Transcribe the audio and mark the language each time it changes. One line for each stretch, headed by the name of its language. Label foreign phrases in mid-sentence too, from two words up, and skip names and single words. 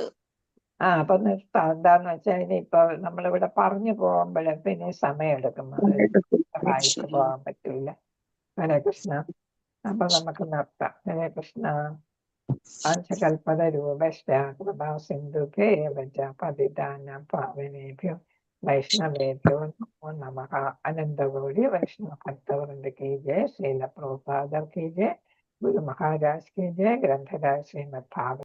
Malayalam: അപ്പൊ നിർത്താം. എന്താന്ന് വെച്ചാൽ ഇനിയിപ്പോ നമ്മളിവിടെ പറഞ്ഞു പോകുമ്പോഴേ പിന്നെ സമയം എടുക്കും. വായിച്ചു പോകാൻ പറ്റൂല.
Sanskrit: ഹരേ കൃഷ്ണ.
Malayalam: അപ്പൊ നമുക്ക് നിർത്താം.
Sanskrit: ഹരേ കൃഷ്ണ. പഞ്ചകൽപതരൂപശ്ച കൃപാ സിന്ധുഭ്യേവ പതിതാനാം പാവനേഭ്യോ വൈഷ്ണവേഭ്യോ നമോ നമഃ.
Hindi: अनंतकोटि वैष्णव भक्तवृंद की जय. श्रील प्रभुपाद की जय. गुरु महाराज की जय. ग्रंथराज श्रीमद् भागवत